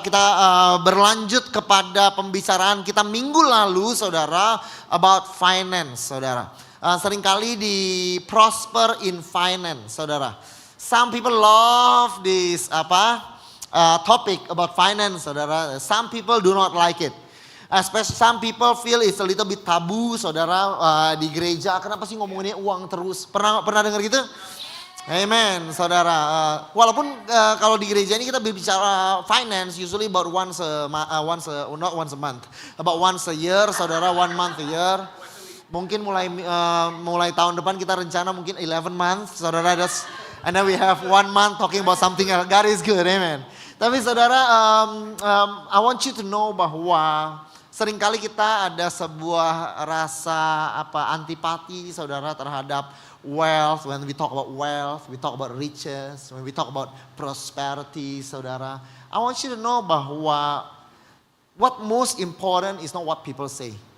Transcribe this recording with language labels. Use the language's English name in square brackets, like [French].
[Indonesian] Kita berlanjut kepada pembicaraan kita minggu lalu, saudara, [English] about finance, [Indonesian] saudara. Seringkali di prosper in finance, saudara. [English] Some people love this topic about finance, saudara. Some people do not like it. Especially some people feel it's a little bit tabu, saudara, di gereja. [Indonesian] Kenapa sih ngomonginnya uang terus? Pernah dengar gitu? Amen, saudara. Walaupun kalau di gereja ini kita berbicara finance, [English] usually about not once a month, about once a year, saudara, 1 month a year. [Indonesian] Mungkin mulai tahun depan kita rencana mungkin 11 months, saudara. [English] And then we have 1 month talking about something else. God is good, amen. [Indonesian] Tapi saudara, [English] I want you to know [Indonesian] bahwa seringkali kita ada sebuah rasa antipati, saudara, terhadap wealth. [English] When we talk about wealth, we talk about riches. When we talk about prosperity, saudara, I want you to know bahwa what most important is not what people say.